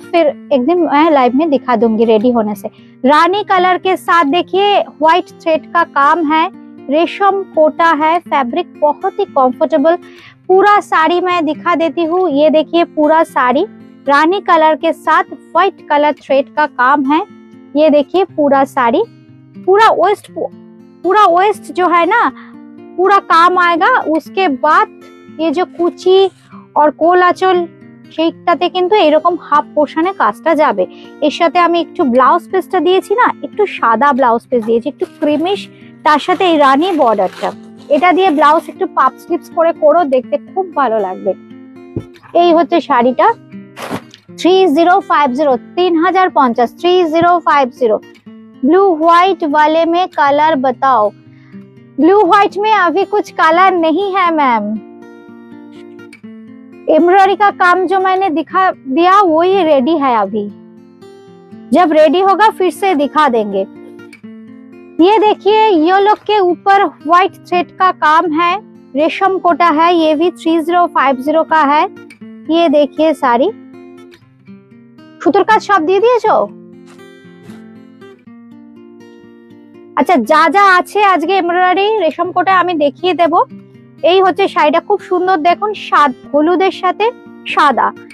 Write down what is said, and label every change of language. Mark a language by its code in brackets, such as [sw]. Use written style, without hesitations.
[hi] फिर एक दिन मैं लाइव में दिखा दूंगी रेडी होने से। रानी कलर के साथ देखिए व्हाइट थ्रेड का काम है, रेशम कोटा है, फैब्रिक बहुत ही कंफर्टेबल। पूरा साड़ी मैं दिखा देती हूँ। ये देखिए पूरा साड़ी रानी कलर के साथ व्हाइट कलर थ्रेड का काम है। ये देखिए पूरा साड़ी, पूरा वेस्ट जो है ना पूरा काम आएगा। उसके बाद ये जो कुची और [bn] কোল আঁচল সেইটাতে কিন্তু এরকম হাফ পোর্শনে কাজটা যাবে। এর সাথে আমি একটু ব্লাউজ পিসটা দিয়েছি না, একটু সাদা ব্লাউজ পিস দিয়েছি, একটু ক্রিমিশ, তার সাথে এই রানী বর্ডারটা। এটা দিয়ে ব্লাউজ একটু পাপ স্লিপস করে করো, দেখতে খুব ভালো লাগবে। এই হচ্ছে শাড়িটা 3050 3050 3050। [hi] ब्लू व्हाइट वाले में कलर बताओ। ब्लू व्हाइट में अभी कुछ कलर नहीं है मैम। एम्ब्रॉयडरी का काम जो मैंने दिखा दिया वो ही रेडी है अभी, जब रेडी होगा फिर से दिखा देंगे। ये देखिए ये लोग के ऊपर व्हाइट थ्रेड का काम है, रेशम कोटा है, ये भी 3050 का है। ये देखिए साड़ी, [bn] সুতোর কাজ সব দিয়ে দিয়েছো? আচ্ছা যা যা আছে আজকে এমব্রয়ডারি রেশম কোটা আমি দেখিয়ে দেব। এই হচ্ছে শাড়িটা, খুব সুন্দর দেখুন, হলুদের সাথে সাদা।